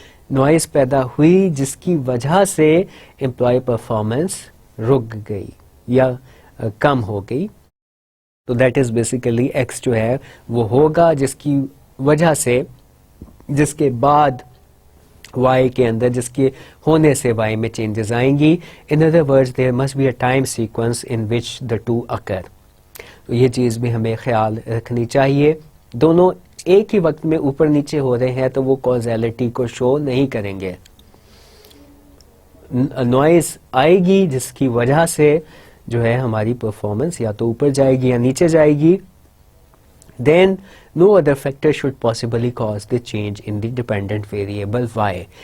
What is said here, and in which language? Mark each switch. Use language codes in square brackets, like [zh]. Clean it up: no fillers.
[ur] Noise پیدا ہوئی جس کی وجہ سے امپلائی پرفارمنس رک گئی یا کم ہو گئی. تو [en] that is basically [ur] ایکس جو ہے وہ ہوگا جس کی وجہ سے, جس کے بعد وائی کے اندر, جس کے ہونے سے وائی میں چینجز آئیں گی. [en] In other words there must be a time sequence in which the two occur. [ur] تو یہ چیز بھی ہمیں خیال رکھنی چاہیے. دونوں ایک ہی وقت میں اوپر نیچے ہو رہے ہیں تو وہ کازیلٹی کو شو نہیں کریں گے. نوائز آئے گی جس کی وجہ سے جو ہے ہماری پرفارمنس یا تو اوپر جائے گی یا نیچے جائے گی. [en] Then no other factor should possibly cause the change in the dependent variable y.